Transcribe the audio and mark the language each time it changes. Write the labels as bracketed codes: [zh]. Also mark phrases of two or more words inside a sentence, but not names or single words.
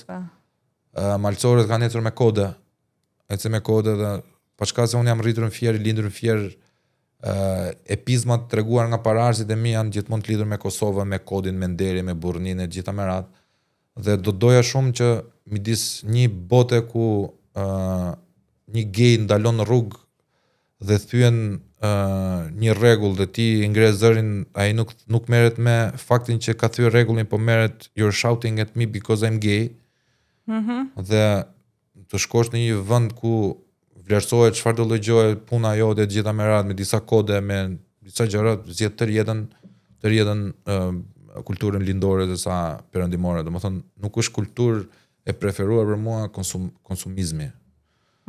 [sq] Malësorët kanë ecur me kode. Ecën me kode dhe pa çka se unë jam rritur në Fier, lindur në Fier, epizmat treguar nga pararësit e mi janë gjithmonë të lidhur me Kosovën, me kodin, me Nderi, me Burrninë, gjitha me radhë. Dhe do doja shumë që midis një bote ku një gej ndalon në rrugë dhe thyen një rregull dhe ti ngre zërin, ai nuk merret me faktin që ka thyer rregullin, po merret [en] you're shouting at me because I'm gay. [sq] Dhe të shkosh në një vend ku vlerësohet çfarë do lloj gjoje, puna jote të gjitha me radhë, me disa kode, me disa gjëra, zgjedh të rjetën kulturën lindore dhe sa perëndimore. Domethënë nuk është kulturë e preferuar për mua konsumizmi.